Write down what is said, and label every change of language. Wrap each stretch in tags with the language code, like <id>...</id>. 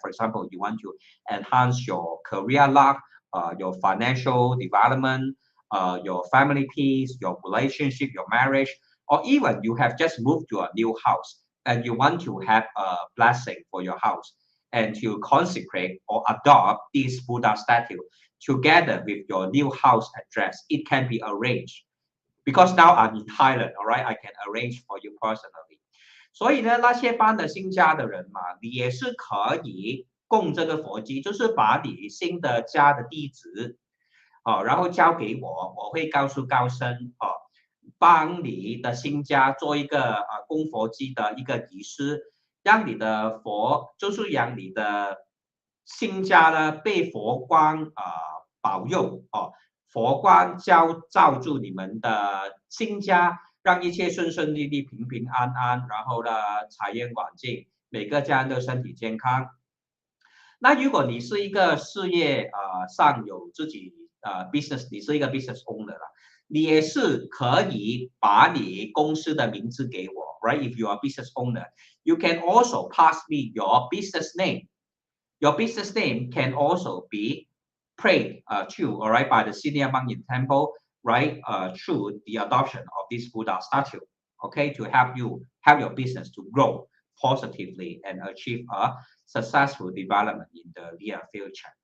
<en>For example, you want to enhance your career luck, your financial development, your family peace, your relationship, your marriage, or even you have just moved to a new house and you want to have a blessing for your house and to consecrate or adopt this Buddha statue together with your new house address. It can be arranged because now I'm in Thailand, all right, I can arrange for you personally.</en> <zh>所以呢，那些搬了新家的人嘛，你也是可以供这个佛机，就是把你新的家的地址然后交给我，我会告诉高僧帮你的新家做一个供佛机的一个仪式，让你的佛就是让你的新家呢被佛光保佑佛光照住你们的新家，让一切顺顺利利、平平安安，然后呢财源广进，每个家人都身体健康。那如果你是一个事业上有自己business， 你是一个 business owner 啦，你也是可以把你公司的名字给我 ，right?</zh> <en>If you are a business owner, you can also pass me your business name. Your business name can also be prayed to, all right, by the senior monk in temple, right, through the adoption of this Buddha statue, okay, to help your business to grow positively and achieve a successful development in the near future.</en>